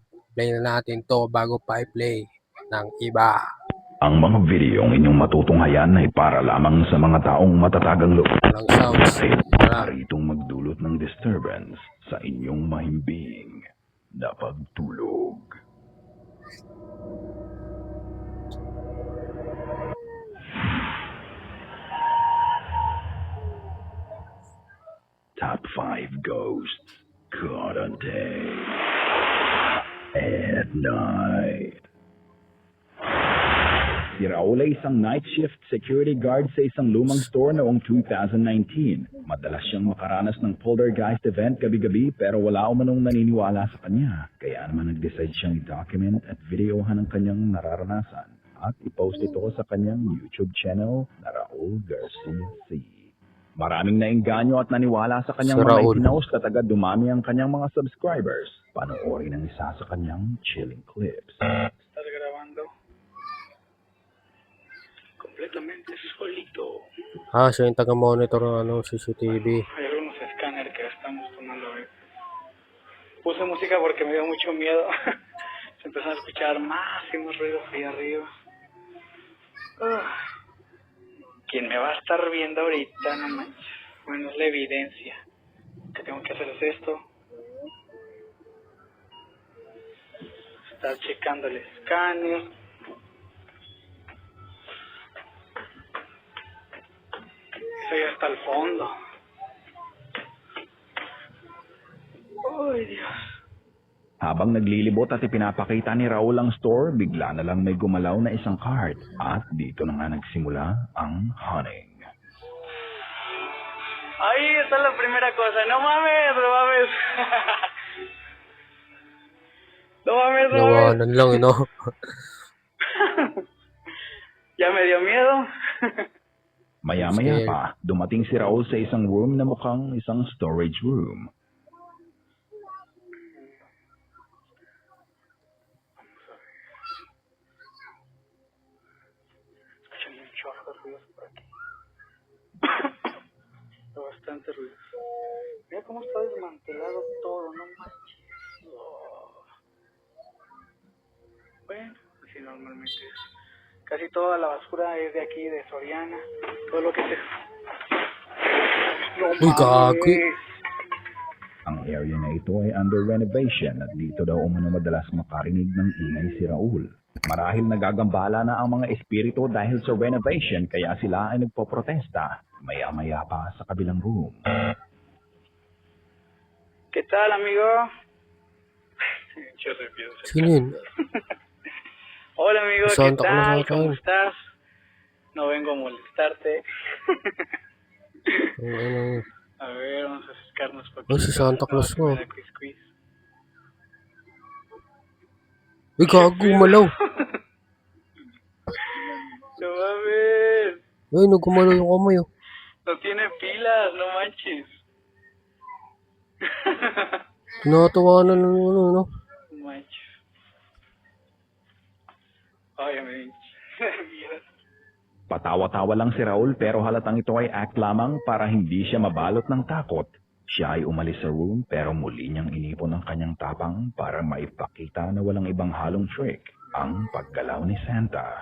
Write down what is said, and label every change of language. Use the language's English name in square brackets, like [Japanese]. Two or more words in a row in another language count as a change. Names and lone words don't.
[Filipino] Play na natin to bago pa i-play ng iba. Ang mga videong inyong matutunghayan ay para lamang sa mga taong matatagang loob. Walang sounds. Wala. Maritong magdulot ng disturbance sa inyong mahimbing na pagtulog. [English] Top 5 ghosts caught on tape at night. [Filipino] Si Raul ay isang [English] night shift security guard [Filipino] sa isang lumang store noong 2019. Madalas siyang makaranas ng [English] poltergeist event [Filipino] gabi-gabi pero wala umanong naniniwala sa kanya. Kaya naman nag-decide siyang i-document at videohan ang kanyang nararanasan at i-post ito sa kanyang YouTube channel na Raul Garcia C. Maraming nainganyo at naniwala sa kanyang Si mga Raul. ipinost at agad dumami ang kanyang mga subscribers. Panoorin ang isa sa kanyang [English] chilling clips. [Spanish] Estás grabando completamente solito. [Filipino] Siya yung taga-monitor ng CCTV. [Spanish] Hay algunos escáneres que estamos tomando hoy. Puse música porque me dio mucho miedo. Se empezaron a escuchar más y más ruidos ahí arriba. ¿Quién me va a estar viendo ahorita? No manches. Bueno, es la evidencia. Lo que tengo que hacer es esto. Estar checando el escáner. Eso ya está al fondo. Ay, Dios. [Filipino] Habang naglilibot at ipinapakita ni Raul ang store, bigla na lang may gumalaw na isang cart at dito na nga nagsimula ang hunting. [Spanish] Ahí está la primera cosa. No mames, no mames. No mames, no mames. [Filipino] Nawanan lang, no? [Spanish] Ya me dio miedo. [Filipino] Maya-maya Scared. pa, dumating si Raul sa isang room na mukhang isang [English] storage room. [Spanish] Escuchan un chorro de ruidos por aquí. Bastante ruido. Mira cómo está desmantelado todo, no manches. Oh. Bueno, así normalmente es. Casi toda la basura es de aquí, de Soriana. Todo lo que se... No [Filipino] Uy, gagi. Ang area na ito ay [English] under renovation [Filipino] at dito daw umano madalas makarinig ng ingay si Raul. Marahil nagagambala na ang mga espiritu dahil sa renovation kaya sila ay nagpoprotesta. Maya-maya pa sa kabilang room. [Spanish] ¿Qué tal, amigo? Yo soy Pido. [Filipino] Sino yun? [Spanish] Hola, amigo, ¿qué [Filipino] Santa Claus [Spanish] tal? [Filipino] ata [Spanish] ¿Cómo [Filipino] yun. [Spanish] estás? No vengo a molestarte. [Filipino] Ano, [Spanish] A ver, vamos a acercarnos un [Filipino] Ay, [Spanish] poquito. [Filipino] si Santa Claus [Spanish] No, [Filipino] mo. [Spanish] que me da quiz quiz. [Filipino] Uy, gago, malaw. [Spanish] No mames. [Filipino] Ay, nagkumalaw yung kamay, oh. [Spanish] No tiene pilas, no manches. [Filipino] Tinatawanan ng ano, no? [Spanish] No manches. Ay, me mira. [Filipino] Patawa-tawa lang si Raul pero halatang ito ay act lamang para hindi siya mabalot ng takot. Siya ay umalis sa room pero muli niyang inipon ang kanyang tapang para maipakita na walang ibang halong trick ang paggalaw ni Santa.